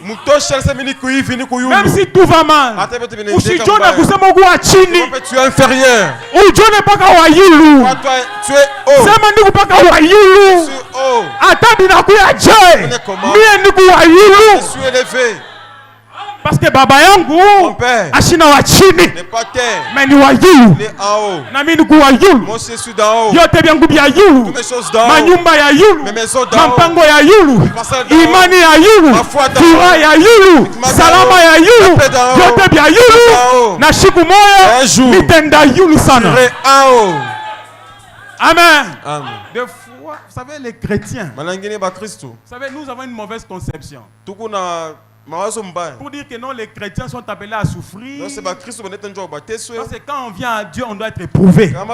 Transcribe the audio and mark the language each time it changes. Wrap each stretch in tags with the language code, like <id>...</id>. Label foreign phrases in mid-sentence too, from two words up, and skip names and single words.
<fr>Même si tout va mal. Ou si Dieu n'a pas chini. Tu es inférieur. Ou Dieu n'est pas kawayilu. Tu es haut. Tu es haut. Je suis élevé. Parce que</fr> <sw>baba yangu ashina wa chini</sw> <fr>n'est pas terre,</fr> <sw>mais ni wa yulu.</sw> <fr>Il est en haut.</fr> <sw>Na mimi ni wa yulu.</sw> <fr>Moi je suis d'en haut.</fr> <sw>Yote byangu bya yulu.</sw> <fr>Toutes mes choses d'en haut.</fr> <sw>Manyumba ya yulu.</sw> <fr>Mes maisons d'en haut.</fr> <sw>Mampango ya yulu. Imani ya yulu. Fura ya yulu. Salama ya yulu. Yote bya yulu. Na siku moya mitenda yulu sana. Amen. Amen.</sw> <fr>Des fois, vous savez, les chrétiens, vous savez, nous avons une mauvaise conception. Pour dire que non, les chrétiens sont appelés à souffrir. Parce que quand on vient à Dieu, on doit être éprouvé.</fr>